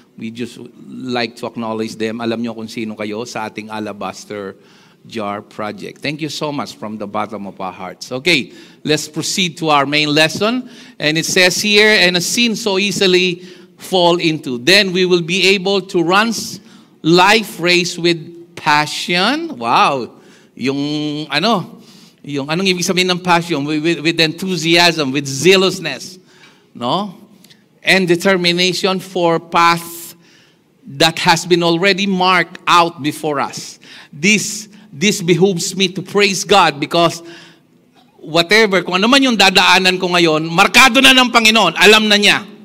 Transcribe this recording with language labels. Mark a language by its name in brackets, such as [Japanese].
[English] We just like to acknowledge them. [Filipino] Alam nyo kung sino kayo sa ating Alabaster Jar Project. [English] Thank you so much from the bottom of our hearts. Okay, let's proceed to our main lesson. And it says here, and a sin so easily fall into. Then we will be able to run life race with passion. Wow! [Filipino] Yung anong ibig sabihin ng passion? [English] With enthusiasm, with zealousness, no? And determination for path that has been already marked out before us. This behooves me to praise God because whatever, [Filipino] kung ano man yung dadaanan ko ngayon, markado na ng Panginoon, alam na niya.